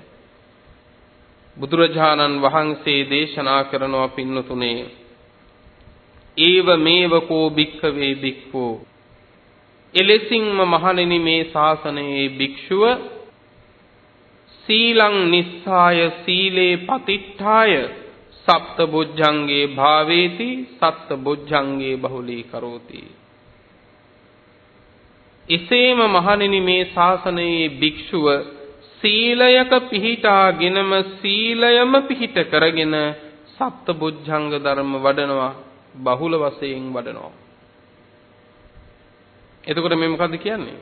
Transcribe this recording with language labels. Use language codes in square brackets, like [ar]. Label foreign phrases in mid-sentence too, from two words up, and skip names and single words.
[si] බුදුරජාණන් වහන්සේ දේශනා කරනවා පින්නතුනේ [pi] ඒව මේව කෝ භික්ඛවේ භික්ඛෝ [si] එලෙසින්ම මහණෙනි මේ ශාසනයේ භික්ෂුව [pi] සීලං නිස්සාය සීලේ පතිට්ඨාය සප්ත බොජ්ජංගේ භාවේති සත්ත බොජ්ජංගේ බහුලී කරෝති. [si] එසේම මහණෙනි මේ ශාසනයේ භික්ෂුව සීලයක පිහිටාගෙනම සීලයම පිහිට කරගෙන සප්ත බොජ්ජංග ධර්ම වඩනවා බහුල වශයෙන් වඩනවා. එතකොට මේ මොකද්ද කියන්නේ?